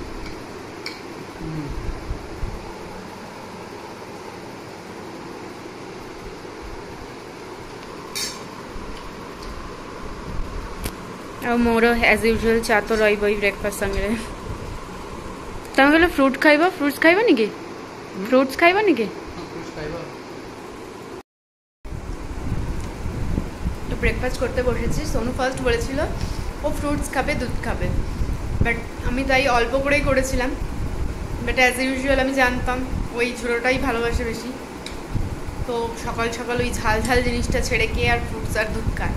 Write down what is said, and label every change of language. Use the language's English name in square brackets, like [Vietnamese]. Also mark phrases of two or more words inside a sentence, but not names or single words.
[Odia] ଆଉ ମୋର [English] as usual [Odia] ଚା ତ ରହିବ ଏଇ ବ୍ରେକଫାଷ୍ଟ ସାଙ୍ଗରେ। ତମେ କହିଲ ଫ୍ରୁଟ୍ ଖାଇବ, ଫ୍ରୁଟ୍ସ ଖାଇବନି କି? [Bangla] ফ্রুটস [Odia] ଖାଇବନି କି? [Bangla] তো ব্রেকফাস্ট করতে বসেছি। সোনু ফার্স্ট বলেছিল ও ফ্রুটস খাবে, দুধ খাবে, বাট আমি তাই অল্প করেই করেছিলাম। বাট [English] as usual [Bangla] আমি জানতাম ওই ঝোড়োটাই ভালোবাসে বেশি, তো সকাল সকাল ওই ঝাল ঝাল জিনিসটা ছেড়ে কে আর ফ্রুটস আর দুধ খায়।